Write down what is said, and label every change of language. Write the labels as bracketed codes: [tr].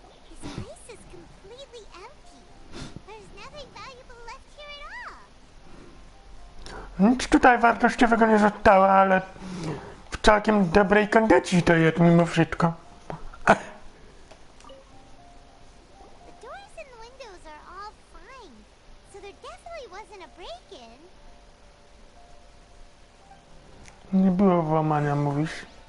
[en] This place is completely empty. There's nothing valuable left here at all. [pl] Nic tutaj wartościowego nie zostało, ale w całkiem dobrej kondycji to jest mimo wszystko. [en] The doors and windows are all fine, so there definitely wasn't a break-in. [pl] Nie było włamania, mówisz?